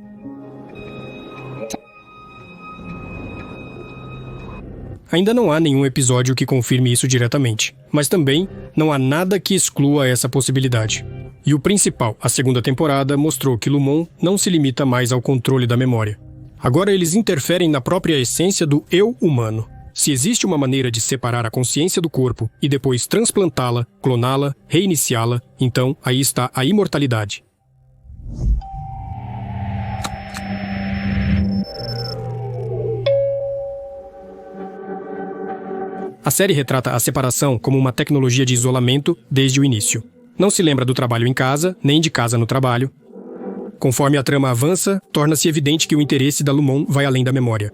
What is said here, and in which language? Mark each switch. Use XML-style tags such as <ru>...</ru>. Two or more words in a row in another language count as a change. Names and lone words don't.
<pt>Ainda não há nenhum episódio que confirme isso diretamente, mas também não há nada que exclua essa possibilidade. E o principal, a segunda temporada, mostrou que Lumon não se limita mais ao controle da memória. Agora eles interferem na própria essência do eu humano. Se existe uma maneira de separar a consciência do corpo e depois transplantá-la, cloná-la, reiniciá-la, então aí está a imortalidade. A série retrata a separação como uma tecnologia de isolamento desde o início. Não se lembra do trabalho em casa, nem de casa no trabalho. Conforme a trama avança, torna-se evidente que o interesse da Lumon vai além da memória.</pt>